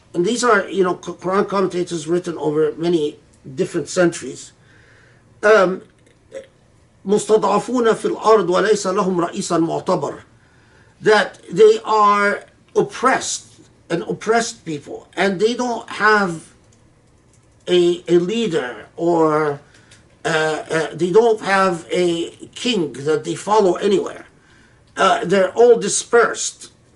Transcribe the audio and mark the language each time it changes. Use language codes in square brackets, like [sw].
[en] And these are, Quran commentators written over many different centuries. [ar] مستضعفون في الأرض وليس لهم رئيسا معتبر. [en] That they are oppressed people, and they don't have a leader, or they don't have a king that they follow anywhere. They're all dispersed.